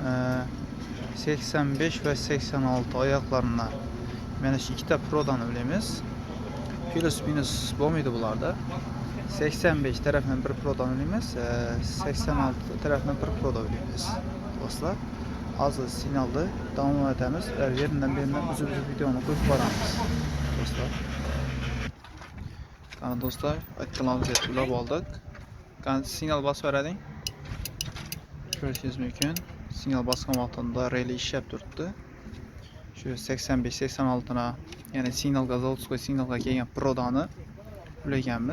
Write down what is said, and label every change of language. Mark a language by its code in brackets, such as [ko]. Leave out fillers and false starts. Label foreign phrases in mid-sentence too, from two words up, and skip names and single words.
[uz] 85 va 86 oyoqlarini mana shu ikkita prodani bilamiz. Plus minus bo'lmaydi bularda. 85 tarafdan bir prodani bilamiz, 86 tarafdan bir proda bilamiz. Do'stlar, hozir signalni davom etamiz. Yerinden birinden uzun videonu ko'rib boramiz. Do'stlar. Qani do'stlar, aytganimizdek ulab oldik. Qani signal bosib berading. Ko'rishingiz mumkin. Signal bosgan vaqtida relay ishlab turibdi. Shu 85-86 na, ya'ni signalga zavодской signalga kelgan prodani ulaganmiz.